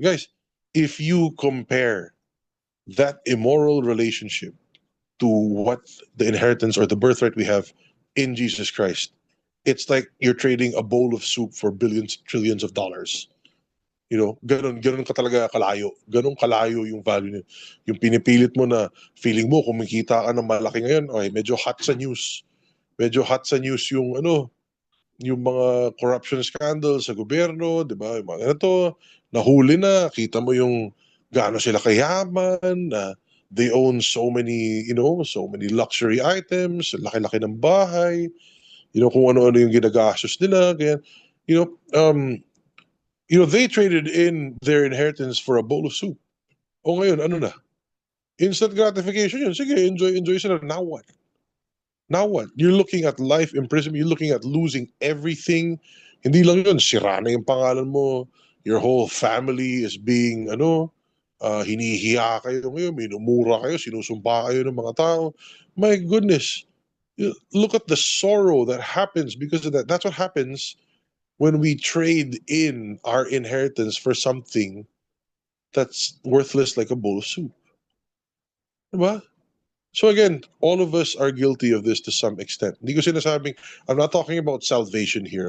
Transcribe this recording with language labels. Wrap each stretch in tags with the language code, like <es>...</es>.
<en>Guys, if you compare that immoral relationship to what the inheritance or the birthright we have in Jesus Christ, it's like you're trading a bowl of soup for billions, trillions of dollars. You know,</en> <tl>ganun ka talaga kalayo. Ganun kalayo yung value niya. Yung pinipilit mo na feeling mo kumikita ka ng malaki ngayon, ay medyo hot sa news. Medyo hot sa news yung yung mga corruption scandals sa gobyerno, 'di ba? Yung mga ganito, nahuli na, kita mo yung gaano sila kayaman, na</tl> <en>they own so many, so many luxury items,</en> <tl>laki-laki ng bahay, kung ano-ano yung ginagastos nila, kaya, you know, um,</tl> <en>they traded in their inheritance for a bowl of soup.</en> <tl>O ngayon, ano na?</tl> <en>Instant gratification yun.</en> <tl>Sige,</tl> <en>enjoy sila. Now what? Now what? You're looking at life imprisonment. You're looking at losing everything.</en> <tl>Hindi lang yun, sira na yung pangalan mo.</tl> <en>Your whole family is being,</en> <tl>hinihiya kayo ngayon, minumura kayo, sinusumpa kayo ng mga tao.</tl> <en>My goodness. Look at the sorrow that happens because of that. That's what happens when we trade in our inheritance for something that's worthless like a bowl of soup. Diba? So again, all of us are guilty of this to some extent.</en> <tl>Hindi ko sinasabing,</tl> <en>I'm not talking about salvation here.</en>